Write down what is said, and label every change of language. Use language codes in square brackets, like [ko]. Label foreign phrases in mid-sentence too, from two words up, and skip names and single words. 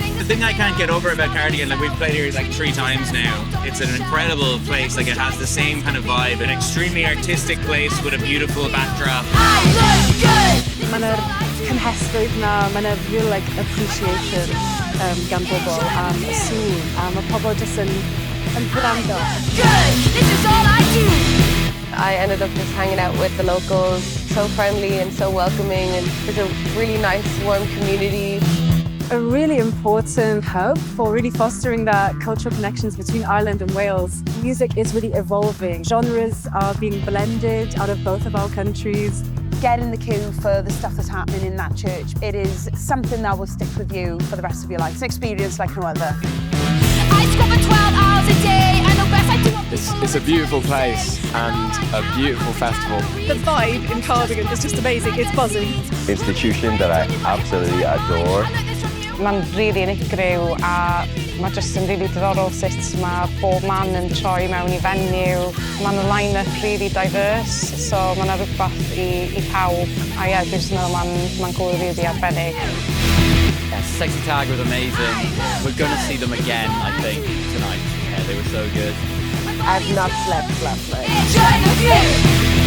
[en] thing I can't get over about Cardigan, like we've played here like 3 times now. It's an incredible place, like it has the same kind of vibe, an extremely artistic place with a beautiful backdrop. I look good! [cy] Mae'r cymhesrwydd na, mae'na [en] real like appreciation [cy] gan bobl am y sŵn, a mae pobl jyst yn gwrando. [en] Good! This is all I do! I ended up just hanging out with the locals, so friendly and so welcoming, and it's a really nice, warm community. A really important hub for really fostering that cultural connections between Ireland and Wales. Music is really evolving. Genres are being blended out of both of our countries. Get in the queue for the stuff that's happening in that church. It is something that will stick with you for the rest of your life. It's an experience like no other. I scrub for 12 hours a day. I know best I do. It's a beautiful place and a beautiful festival. The vibe in Cardigan is just amazing. It's buzzing. Institution that I absolutely adore. [cy] Mae'n rili unigryw a mae jyst yn rili diddorol sut mae bob man yn troi mewn I fenyw. Mae'n [en] line-up really diverse, [cy] so mae'n rhywbeth I pawb. A ie, dwi'n meddwl mae'n gwrdd really arbennig. [en] Yeah, Sexy Tag was amazing. We're going to see them again, I think, tonight. Yeah, they were so good. I've not slept last night. Enjoy the view!